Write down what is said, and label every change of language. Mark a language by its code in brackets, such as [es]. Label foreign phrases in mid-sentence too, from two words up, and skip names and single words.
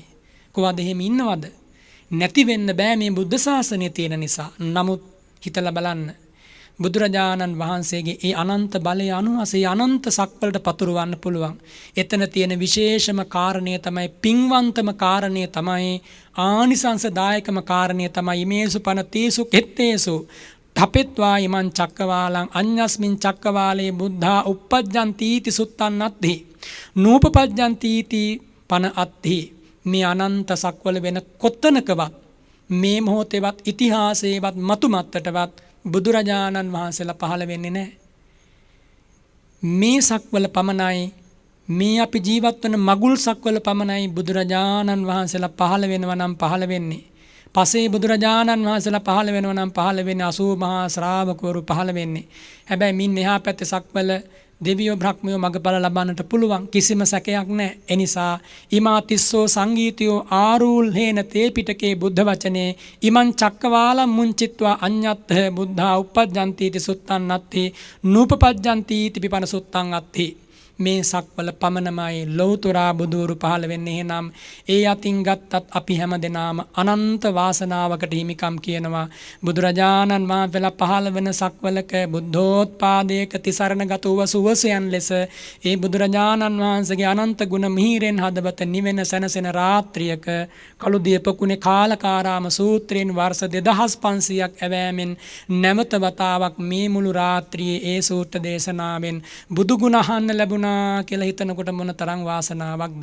[si] කොහොමද එහෙම ඉන්නවද? නැති වෙන්න බෑ මේ බුද්ධ ශාසනය තියෙන නිසා. නමුත් හිතලා බලන්න බුදුරජාණන් වහන්සේගේ ඒ අනන්ත බලය අනුවසේ අනන්ත සක්වලට පතුරවන්න පුළුවන්. එතන තියෙන විශේෂම කාරණය තමයි පින්වන්තම කාරණය තමයි ආනිසංසදායකම කාරණය තමයි [pi] මේසු පන තේසු කෙත්තේසු ඨපෙත්වා ඉමං චක්කවාලං අඤ්ඤස්මින් චක්කවාලේ බුද්ධා uppajjantīti suttannatti නූපපජ්ජන්tīති පන අත්ථි. [si] මේ අනන්ත සක්වල වෙන කොත්තනකවත් මේ මොහොතේවත් ඉතිහාසයේවත් මතුමත්තටවත් බුදුරජාණන් වහන්සේලා පහළ වෙන්නේ නැහැ. මේ සක්වල පමණයි මේ අපි ජීවත් වන මගුල් සක්වල පමණයි බුදුරජාණන් වහන්සේලා පහළ වෙනවා නම් පහළ වෙන්නේ. පසේ බුදුරජාණන් වහන්සේලා පහළ වෙනවා නම් පහළ වෙන්නේ 80 මහා ශ්‍රාවකවරු පහළ වෙන්නේ. හැබැයි මින් එහා පැත්තේ සක්වල දෙවියෝ බ්‍රහ්මයෝ මගඵල ලබන්නට පුළුවන් කිසිම සැකයක් නැහැ. ඒ නිසා [pi] ඉමා තිස්සෝ සංගීතයෝ ආරූල් හේන තේ පිටකේ බුද්ධ වචනේ ඉමං චක්කවාලම් මුංචිත්වා අඤ්ඤත්ථ බුද්ධා uppajjantīti suttannatti නූපපජ්ජන්tīති පිපන සුත්තං අත්ථි. [si] මේ සක්වල පමණමයි ලෞතුරා බුදුරු පහළ වෙන්නේ. එහෙනම් ඒ අතින් ගත්තත් අපි හැමදෙනාම අනන්ත වාසනාවකට හිමිකම් කියනවා. බුදුරජාණන් වහන්සේලා පහළ වෙන සක්වලක බුද්ධෝත්පාදයක තිසරණගත වූ සුවසයන් ලෙස ඒ බුදුරජාණන් වහන්සේගේ අනන්ත ගුණ මිහිරෙන් හදවත නිවෙන සැනසෙන රාත්‍රියක කළුදිය පොකුණේ කාලකාරාම සූත්‍රයෙන් වර්ෂ 2500ක් ඇවෑමෙන් නැවත වතාවක් මේ මුළු රාත්‍රියේ ඒ සූත්‍ර දේශනාවෙන් බුදු ගුණ අහන්න ලැබුණා කියලා හිතනකොට මොන තරම් වාසනාවක්ද.